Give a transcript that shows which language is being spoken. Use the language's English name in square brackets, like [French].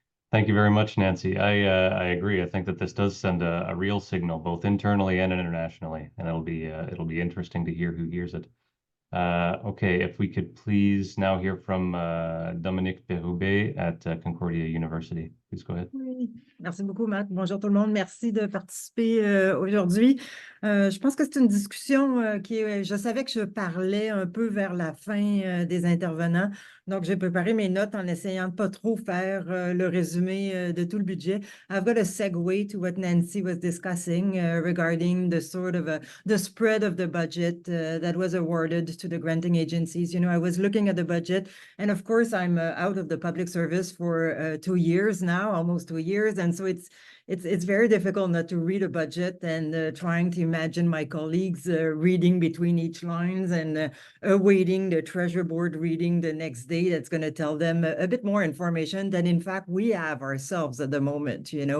[English] Thank you very much, Nancy. I agree. I think that this does send a real signal, both internally and internationally, and it'll be interesting to hear who hears it. Okay, if we could please now hear from Dominique Bérubé at Concordia University. Please go ahead. [French] Oui, merci beaucoup, Matt. Bonjour tout le monde. Merci de participer aujourd'hui. Je pense que c'est une discussion qui est... Je savais que je parlais un peu vers la fin des intervenants. Donc, j'ai préparé mes notes en essayant de pas trop faire le résumé de tout le budget. [English] I've got a segue to what Nancy was discussing regarding the sort of the spread of the budget that was awarded to the granting agencies. I was looking at the budget, and of course, I'm out of the public service for 2 years now, almost 2 years. And so it's very difficult not to read a budget and trying to imagine my colleagues reading between each lines and awaiting the treasury board reading the next day that's going to tell them a bit more information than in fact we have ourselves at the moment.